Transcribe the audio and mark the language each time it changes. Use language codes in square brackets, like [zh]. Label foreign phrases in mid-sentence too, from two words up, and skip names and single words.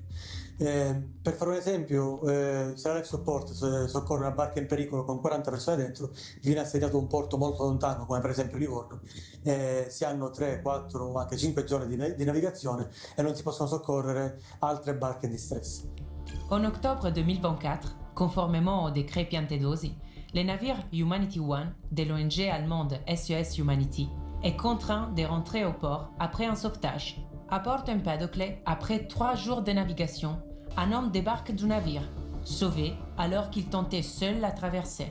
[it] Per fare un esempio, se la Life Support soccorre una barca in pericolo con 40 persone dentro, viene assegnato un porto molto lontano, come per esempio Livorno, si hanno 3, 4 o anche 5 giorni di navigazione e non si possono soccorrere altre barche in distress. [fr] En octobre 2024, conformément au décret Piantedosi, le navire Humanity One de l'ONG allemande SOS Humanity est contraint de rentrer au port après un sauvetage. À Porto Empedocle, après 3 jours de navigation, un homme débarque du navire, sauvé alors qu'il tentait seul la traversée.